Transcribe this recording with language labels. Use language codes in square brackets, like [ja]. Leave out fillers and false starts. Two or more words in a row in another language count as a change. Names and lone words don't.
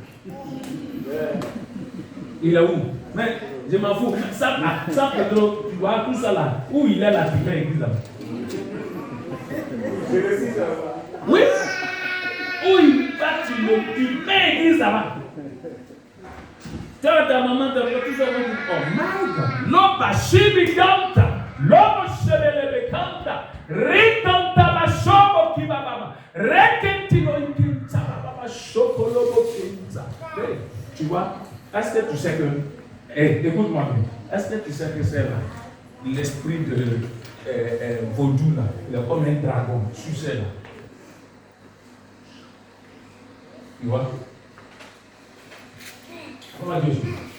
[fr] Il est où? Mais je m'en fous. Ça Pedro, tu vois tout ça là. Où il est là, tu fais l'église là. Oui. Où il va, tu mets l'église là-bas. Tu vois ta maman, tu vois tout ça. [en] Oh my God. L'oba chibi kanta. L'oba chebelebe kanta. Rikanta ba shobo kibababa. Rekentino ikinta baba shokolobo kinta. [fr] Tu vois, est-ce que tu sais que. Écoute-moi bien. Est-ce que tu sais que c'est là l'esprit de vaudou là, il est comme un dragon, tu sais là. Tu vois? Comment Dieu fait?